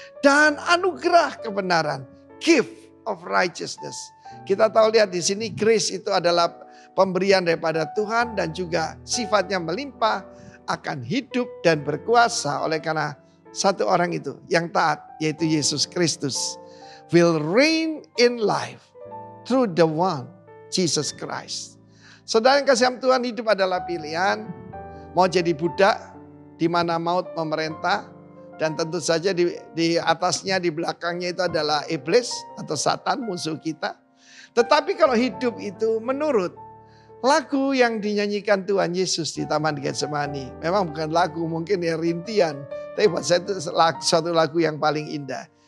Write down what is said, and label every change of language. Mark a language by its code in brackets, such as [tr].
[id] Dan anugerah kebenaran, [en] gift of righteousness. [id] Kita tahu lihat di sini grace itu adalah pemberian daripada Tuhan dan juga sifatnya melimpah, akan hidup dan berkuasa oleh karena satu orang itu yang taat, yaitu Yesus Kristus. [en] Will reign in life through the one, Jesus Christ. [id] Saudara yang kasih Tuhan, hidup adalah pilihan. Mau jadi budak di mana maut memerintah, dan tentu saja di atasnya, di belakangnya itu adalah iblis atau Satan, musuh kita. Tetapi kalau hidup itu menurut lagu yang dinyanyikan Tuhan Yesus di Taman Getsemani, memang bukan lagu, mungkin ya rintian, tapi buat saya itu suatu lagu yang paling indah.